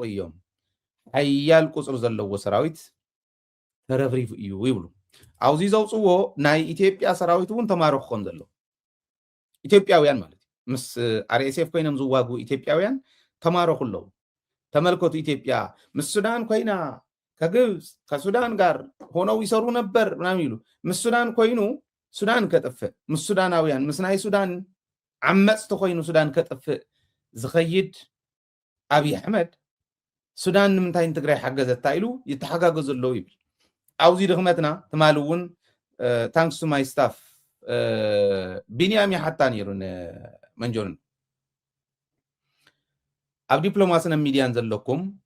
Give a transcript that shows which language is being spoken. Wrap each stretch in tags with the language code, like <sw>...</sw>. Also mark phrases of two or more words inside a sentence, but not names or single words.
<ti>እዮም ሓያል ቁፅሪ ዘለዎ ሰራዊት ተረፍሪፉ እዩ ይብሉ ኣብዚ ዘውፅዎ ናይ ኢትዮጵያ ሰራዊት እውን ተማረኹ ከም ዘሎ ኢትዮጵያውያን ማለት ምስ RSF ኮይኖም ዝዋጉ ኢትዮጵያውያን ተማረኹ ኣለዉ ተመልከቱ ኢትዮጵያ ምስ ሱዳን ኮይና</ti> <am>ከግብፅ ከሱዳን ጋር ሆነው ይሰሩ ነበር ምናምን ይሉ</am> <ti>ምስ ሱዳን ኮይኑ ሱዳን ከጥፍእ ምስ ሱዳናውያን ምስ ናይ ሱዳን ዓመፅቲ ኮይኑ ሱዳን ከጥፍእ ዝኸይድ ኣብይ ኣሕመድ ሱዳን ንምንታይ ትግራይ ሓገዘታ ኢሉ ይተሓጋገዙ ኣለዉ ይብል ኣብዚ ድኽመትና ትማል እውን</ti> <en>thanks to my staff</en> <ti>ቢንያም ይሓታ ነይሩ መንጆርን ኣብ ዲፕሎማስን ሚድያን ዘለኩም</ti>